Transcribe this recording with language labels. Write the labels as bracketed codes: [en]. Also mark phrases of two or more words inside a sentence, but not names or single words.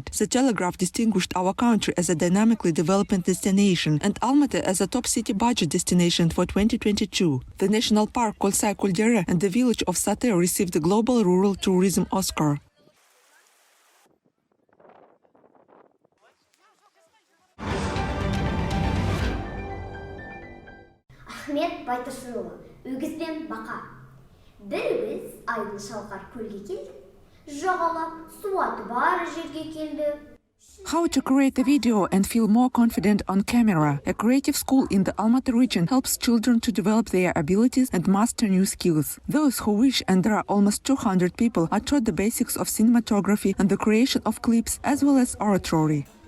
[en] The Telegraph distinguished our country as a dynamically developing destination and Almaty as a top city budget destination for 2022. The national park Kolsay Kuldere and the village of Sate received the Global Rural Tourism Oscar. [kk] Ahmet Baytırсынұлы, өгізбен бақа. Біріміз айдың шалқар көлге келді. Жағалап, суаты бар жерге келді. [en] How to create a video and feel more confident on camera. A creative school in the Almaty region helps children to develop their abilities and master new skills. Those who wish, and there are almost 200 people, are taught the basics of cinematography and the creation of clips as well as oratory.